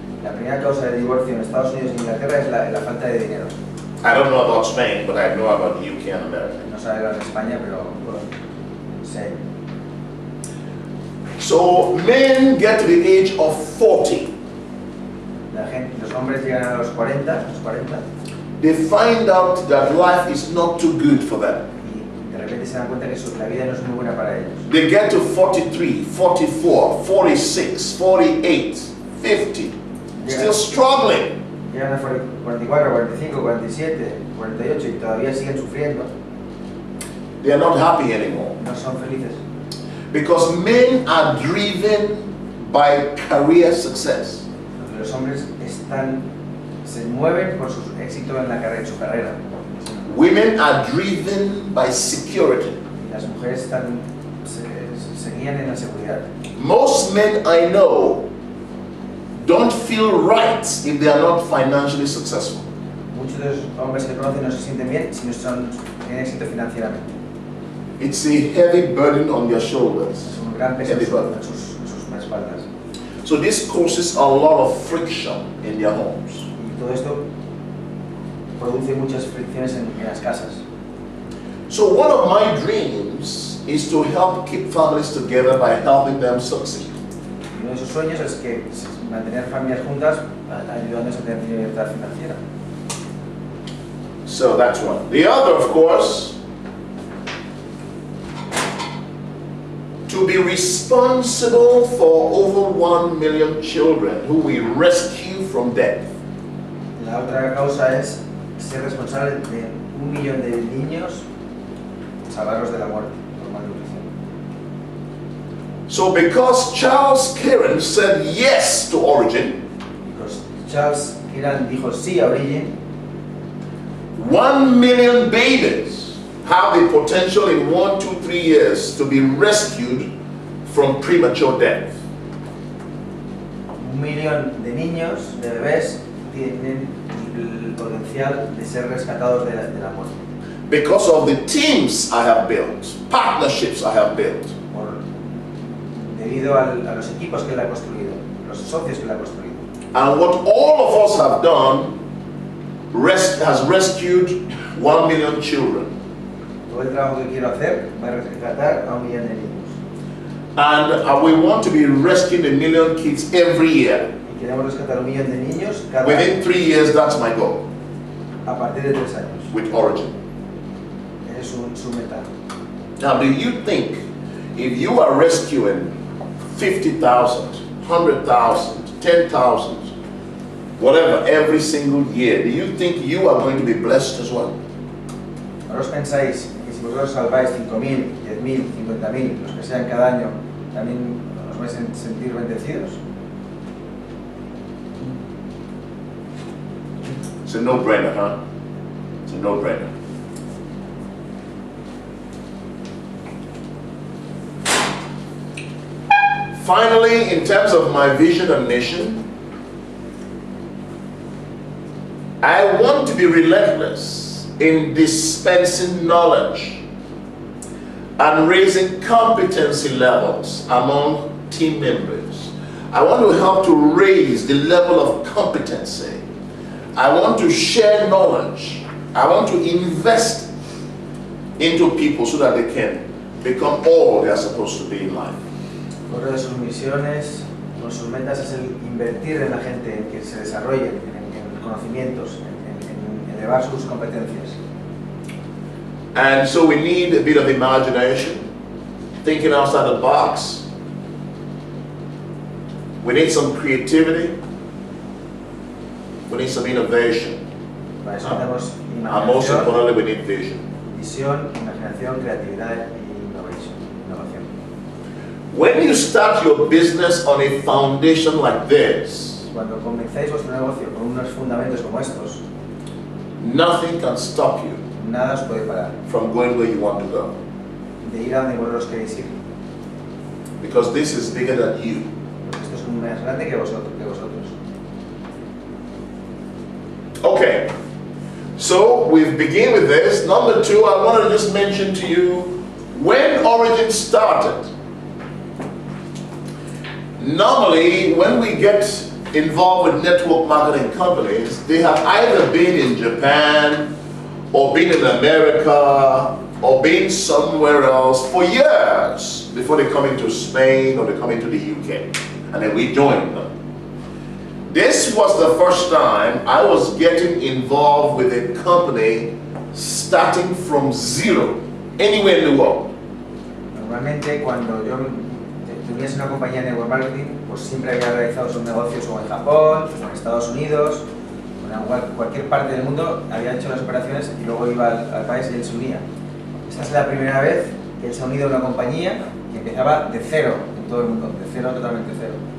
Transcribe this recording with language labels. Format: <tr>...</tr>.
<es>La primera causa de divorcio en Estados Unidos e Inglaterra es la falta de dinero.</es> <en>I don't know about Spain, but I know about the UK and America.</en> <es>No sabe hablar de España, pero bueno, sé.</es> <en>So men get to the age of 40.</en> <es>Los hombres llegan a los 40,</es> <en>They find out that life is not too good for them.</en> <es>y de repente se dan cuenta que la vida no es muy buena para ellos.</es> <en>They get to 43, 44, 46, 48, 50, still struggling.</en> <es>Llegan a 44, 45, 47, 48 y todavía siguen sufriendo.</es> <en>They are not happy anymore.</en> <es>No son felices.</es> <en>Because men are driven by career success.</en> <es>Porque los hombres se mueven por su éxito en su carrera.</es> <en>Women are driven by security.</en> <es>Y las mujeres se guían en la seguridad.</es> <en>Most men I know don't feel right if they are not financially successful.</en> <es>Muchos de los hombres que conocen no se sienten bien si no tienen éxito financieramente.</es> <en>It's a heavy burden on their shoulders.</en> <es>Es un gran peso en sus espaldas.</es> <en>So this causes a lot of friction in their homes.</en> <es>Y todo esto produce muchas fricciones en las casas.</es> <en>So one of my dreams is to help keep families together by helping them succeed.</en> <es>Y uno de sus sueños es que mantener familias juntas ayudándoles a tener libertad financiera.</es> <en>So that's one. The other, of course, to be responsible for over 1 million children who we rescue from death.</en> <es>La otra causa es ser responsable de 1 millón de niños, salvarlos de la muerte por malnutrición.</es> <en>So because Charles Khiran said yes to Origin, Because</en> <es>Charles Khiran dijo sí a Origin,</es> <en>1 million babies have the potential in 1, 2, 3 years to be rescued from premature death.</en> <es>1 millón de niños, de bebés, tienen el potencial de ser rescatados de la muerte.</es> <en>Because of the teams I have built, partnerships I have built.</en> <es>Debido a los equipos que él ha construido, los socios que él ha construido.</es> <en>And what all of us have done has rescued 1 million children.</en> <es>Todo el trabajo que quiero hacer va a rescatar a 1 millón de niños.</es> <en>And we want to be rescuing 1 million kids every year.</en> <es>Y queremos rescatar 1 millón de niños cada</es> <en>Within</en> <es>año</es> <en>3 years, that's my goal</en> <es>a partir de 3 años.</es> <en>with Origin.</en> <es>Esa es su meta.</es> <en>Now, do you think if you are rescuing 50,000, 100,000, 10,000, whatever, every single year, do you think you are going to be blessed as well?</en> <es>¿No os pensáis que si vosotros salváis 5.000, 10.000, 50.000, los que sean cada año, también os vais a sentir bendecidos?</es> <en>It's a no-brainer, huh? It's a no-brainer. Finally, in terms of my vision and mission, I want to be relentless in dispensing knowledge and raising competency levels among team members. I want to help to raise the level of competency. I want to share knowledge. I want to invest into people so that they can become all they are supposed to be in life.</en> <es>Otra de sus misiones, una de sus metas es el invertir en la gente, en que se desarrollen, en conocimientos, en elevar sus competencias.</es> <en>And so we need a bit of imagination, thinking outside the box. We need some creativity. We need some innovation.</en> <es>Para eso tenemos</es> <en>And most</en> <es>imaginación,</es> <en>importantly, we need vision.</en> <es>visión, imaginación, creatividad y innovación.</es> <en>When you start your business on a foundation like this,</en> <es>Cuando comencéis vuestro negocio con unos fundamentos como estos,</es> <en>nothing can stop you</en> <es>nada os puede parar</es> <en>from going where you want to go.</en> <es>de ir a donde vosotros queréis ir.</es> <en>Because this is bigger than you.</en> <es>Porque esto es más grande que vosotros.</es> <en>Okay, so we've begun with this. Number two, I want to just mention to you when Origin started. Normally, when we get involved with network marketing companies, they have either been in Japan or been in America or been somewhere else for years before they come into Spain or they come into the UK, and then we join them. This was the first time I was getting involved with a company starting from zero, anywhere in the world.</en> <es>Normalmente cuando yo tuviese una compañía de network marketing, pues siempre había realizado sus negocios o en Japón, o en Estados Unidos, o en cualquier parte del mundo, había hecho las operaciones y luego iba al país y él se unía. Esta es la primera vez que él se ha unido a una compañía que empezaba de cero en todo el mundo, de cero, totalmente cero.</es>